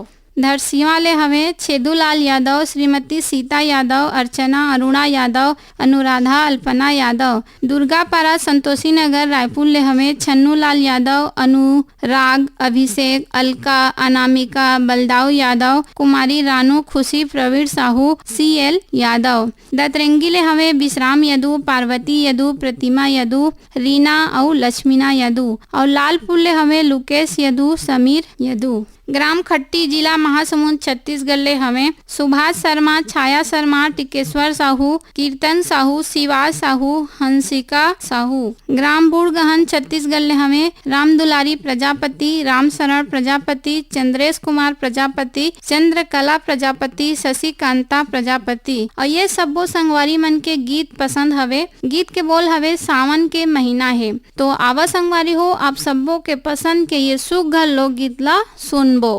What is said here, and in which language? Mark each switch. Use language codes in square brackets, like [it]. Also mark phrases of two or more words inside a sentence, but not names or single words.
[hne] धरसीवा ले हमें छेदूलाल यादव, श्रीमती सीता यादव, अर्चना अरुणा यादव, अनुराधा अल्पना यादव। दुर्गापारा संतोषी नगर रायपुर ले हमें छन्नूलाल यादव, अनुराग, अभिषेक, अलका, अनामिका, बलदाऊ यादव, कुमारी रानू, खुशी, प्रवीण साहू, CL यादव। दतरंगी ले हमें विश्राम यदु, पार्वती यदु, प्रतिमा यदु, रीना और लक्ष्मीना यदु। और लालपुर ले हमें लुकेश यदु, समीर यदु। ग्राम खट्टी जिला महासमुंद छत्तीसगढ़ ले हमें सुभाष शर्मा, छाया शर्मा, टिकेश्वर साहू, कीर्तन साहू, शिवाज साहू, हंसिका साहू। ग्राम बूढ़गहन छत्तीसगढ़ ले हमें राम दुलारी प्रजापति, राम शरण प्रजापति, चंद्रेश कुमार प्रजापति, चंद्रकला प्रजापति, शशिकांता प्रजापति। और ये सबो संगवारी मन के गीत पसंद हवे। गीत के बोल हवे सावन के महीना है तो आवा संगवारी हो आप सबो के पसंद के ये सुघर लोकगीत ला सुन